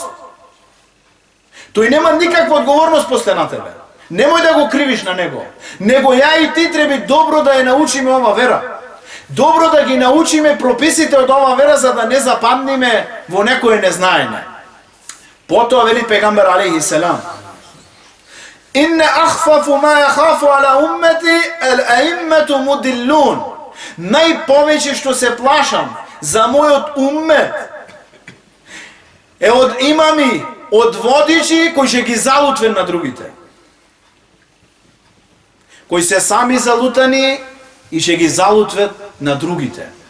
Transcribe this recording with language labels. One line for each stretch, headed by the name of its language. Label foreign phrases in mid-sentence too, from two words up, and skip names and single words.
Macedonian: Тој нема никаква одговорност после на тебе. Немој да го кривиш на него. Него ја и ти треба добро да ја научиме ова вера. Добро да ги научиме прописите од ова вера, за да не западниме во некое незнаење. Потоа вели пегамбер
Arabic: عليه السلام: إنّ أخوف ما أخاف على أمتي الأئمة المضلون.
Macedonian: Најповеќе што се плашам за мојот уммет е од имами, од водичи кои ќе ги залутвен на другите. Кои се сами залутани и ќе ги залутвет на другите.